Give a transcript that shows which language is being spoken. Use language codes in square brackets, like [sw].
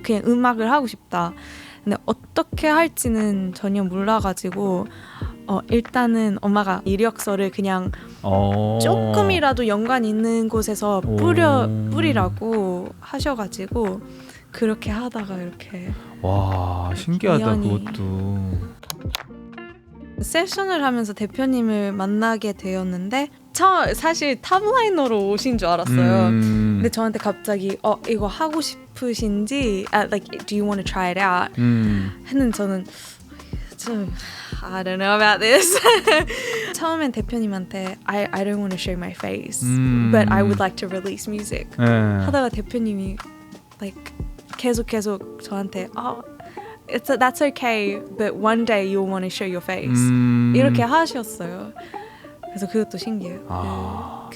[ko] 그냥 음악을 하고 싶다. 근데 어떻게 할지는 전혀 몰라가지고 일단은 엄마가 이력서를 그냥 조금이라도 연관 있는 곳에서 뿌리라고 하셔가지고 그렇게 하다가 이렇게 와 신기하다. 우연히. 그것도 세션을 하면서 대표님을 만나게 되었는데 사실 탑라이너로 오신 줄 알았어요. 근데 저한테 갑자기 이거 하고 싶으신지 like [en] do you want to try it out [ko] 했는데 저는 좀 [en] I don't know about this. [ko] 처음엔 대표님한테 [en] I don't want to show my face but I would like to release music [ko] 하다가 대표님이 like 계속 저한테 [en] that's okay but one day you'll want to show your face [ko] 이렇게 하셨어요. 그래서 그것도 신기해요.